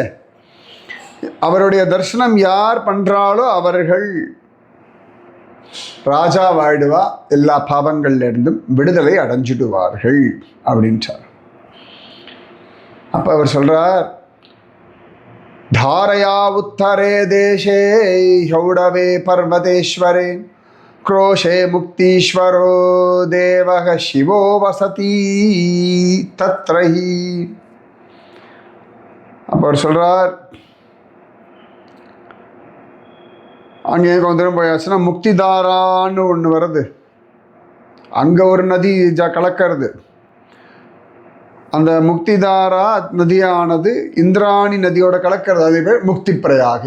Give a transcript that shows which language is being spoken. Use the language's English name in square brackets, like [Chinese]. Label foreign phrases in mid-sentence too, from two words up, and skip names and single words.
[Tamil] அவருடைய தரிசனம் யார் பண்ணுறாலோ அவர்கள் ராஜாவாயிடுவா, எல்லா பாவங்கள்லேருந்தும் விடுதலை அடைஞ்சிடுவார்கள் அப்படின்றார். அப்போ அவர் சொல்கிறார், [Sanskrit] तारया उत्तरे देशे हौडवे पर्वतेश्वरे क्रोशे मुक्तीश्वरो देवः शिवो वसति तत्र ही. [Tamil] அப்போ அவர் சொல்கிறார், அங்கே கொஞ்சம் தூரம் போயாச்சுன்னா முக்திதாரான்னு ஒன்று வருது, அங்கே ஒரு நதி கலக்கிறது. அந்த முக்திதாரா நதியானது இந்திராணி நதியோட கலக்கிறது, அதே பேர் முக்தி பிரயாகை.